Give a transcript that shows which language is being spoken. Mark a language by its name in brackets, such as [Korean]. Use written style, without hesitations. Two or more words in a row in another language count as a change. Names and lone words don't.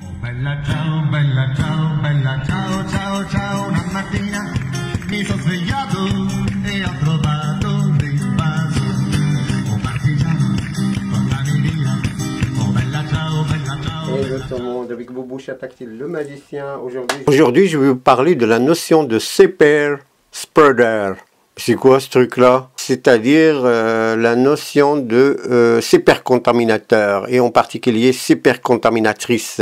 [Italian] bella ciao, ciao, ciao, una mattina mi sono svegliato e ho trovato l'invaso, un partigiano, portami via, oh bella ciao. [French] Et le monde avec Bouboucha Tactile, le magicien. Aujourd'hui, je vais vous parler de la notion de [English] super spreader. [French] C'est quoi ce truc-là? C'est-à-dire la notion de supercontaminateur, et en particulier supercontaminatrice.